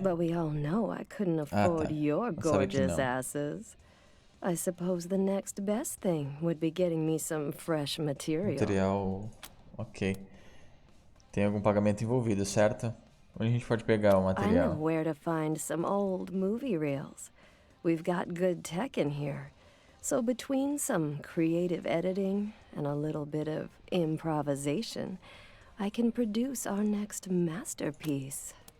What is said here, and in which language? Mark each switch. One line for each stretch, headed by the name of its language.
English: But we all know I couldn't afford your gorgeous asses. I suppose the next best thing would be getting me some fresh material. Material, ok.
Portuguese: Tem algum pagamento envolvido, certo? Onde a gente pode pegar o material?
English: I know where to find some old movie reels. We've got good tech in here. So between some creative editing and a little bit of improvisation, I can produce our next masterpiece.